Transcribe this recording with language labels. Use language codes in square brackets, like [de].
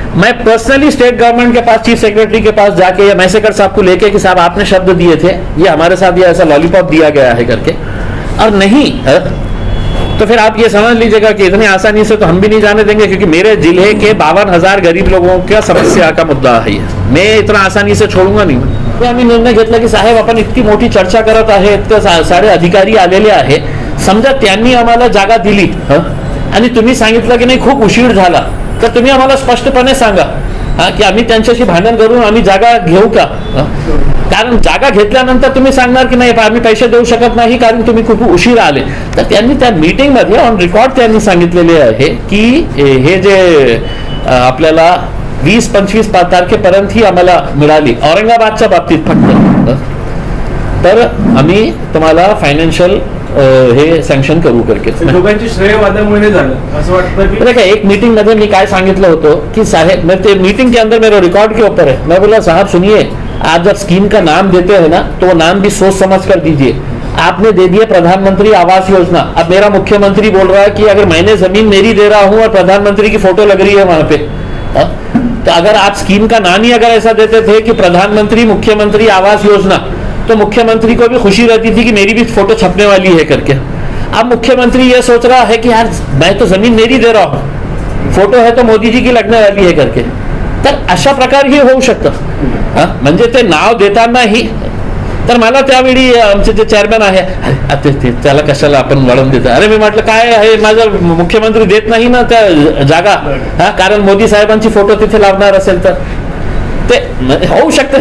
[hi] मैं personally state government के पास, chief secretary के पास जाके या मैसेकर साहब को लेके कि साहब आपने शब्द दिए थे, ये हमारे साथ ये ऐसा लॉलीपॉप दिया गया है करके, और नहीं है तो फिर आप ये समझ लीजिएगा कि इतनी आसानी से तो हम भी नहीं जाने देंगे, क्योंकि मेरे जिले के 52,000 गरीब लोगों का समस्या का मुद्दा है. मैं इतना आसानी से छोडूंगा नाही. [mr] आम्ही निर्णय घेतला की साहेब आपण इतकी मोठी चर्चा करत आहे, इतके सारे अधिकारी आलेले आहे, समजा त्यांनी आम्हाला जागा दिली आणि तुम्ही सांगितलं की नाही खूप उशीर झाला, तर तुम्ही आम्हाला स्पष्टपणे सांगा की आम्ही त्यांच्याशी भांडण करून आम्ही जागा घेऊ का. कारण जागा घेतल्यानंतर तुम्ही सांगणार की नाही आम्ही पैसे देऊ शकत नाही कारण तुम्ही खूप उशीर आले. तर त्यांनी त्या मीटिंग मध्ये ऑन रेकॉर्ड त्यांनी सांगितलेले आहे की हे जे आपल्याला 20-25 तारखेपर्यंत ही आम्हाला मिळाली औरंगाबादच्या बाबतीत फक्त, तर आम्ही तुम्हाला फायनान्शियल हे सँक्शन करू करके. दोघांची श्रेयवादामुळे झालं असं वाटतं की एक मीटिंग मध्ये मी काय सांगितलं होतं की साहेब, [hi] मैं मीटिंग के अंदर मेरे रिकॉर्ड के ऊपर है, मैं बोला साहब सुनिए, आप जब स्कीम का नाम देते हैं ना तो वो नाम भी सोच समझ कर दीजिए. आपने दे दिया प्रधानमंत्री आवास योजना, अब मेरा मुख्यमंत्री बोल रहा है कि अगर मैंने जमीन मेरी दे रहा हूं और प्रधानमंत्री की फोटो लग रही है वहां पे, तो अगर आप स्कीम का नाम ही अगर ऐसा देते थे कि प्रधानमंत्री मुख्यमंत्री आवास योजना, तो मुख्यमंत्री को भी खुशी रहती थी कि मेरी भी फोटो छपने वाली है करके. अब मुख्यमंत्री ये सोच रहा है कि यार मैं तो जमीन मेरी दे रहा हूं, फोटो है तो मोदी जी की लगने वाली है करके. [mr] तर अशा प्रकार हे होऊ शकतं. म्हणजे ते नाव देतानाही, तर मला त्यावेळी आमचे जे चेअरमॅन आहे त्याला कशाला आपण वळण देतो. अरे मी म्हटलं काय आहे, माझा मुख्यमंत्री देत नाही ना त्या जागा, कारण मोदी साहेबांची फोटो तिथे लावणार असेल तर ते होऊ शकते.